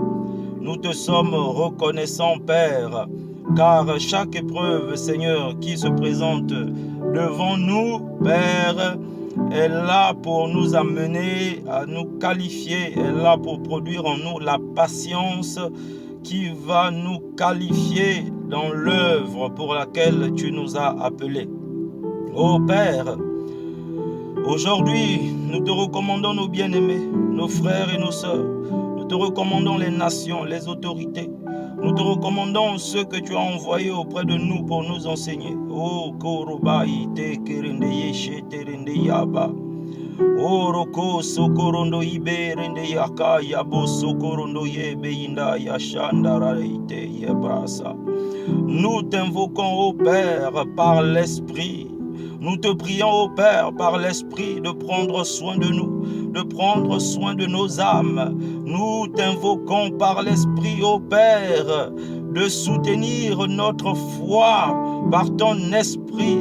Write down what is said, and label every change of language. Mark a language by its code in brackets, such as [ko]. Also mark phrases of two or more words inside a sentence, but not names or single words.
[fr] Nous te sommes reconnaissants, Père, car chaque épreuve, Seigneur, qui se présente devant nous, Père, est là pour nous amener à nous qualifier, est là pour produire en nous la patience qui va nous qualifier dans l'œuvre pour laquelle tu nous as appelés. Ô Père, aujourd'hui, nous te recommandons nos bien-aimés, nos frères et nos sœurs. Nous te recommandons les nations, les autorités. Nous te recommandons ceux que tu as envoyés auprès de nous pour nous enseigner. Oh, Korobai, te kerendeye, sheterende yaba. Oh, Roko, sokorondo ibe, rende yaka, yabo, sokorondo yebe, inda, yashandara, ite, yebrasa. Nous t'invoquons, ô Père, par l'Esprit. Nous te prions, ô Père, par l'Esprit, de prendre soin de nous, de prendre soin de nos âmes. Nous t'invoquons par l'Esprit, ô Père, de soutenir notre foi par ton esprit.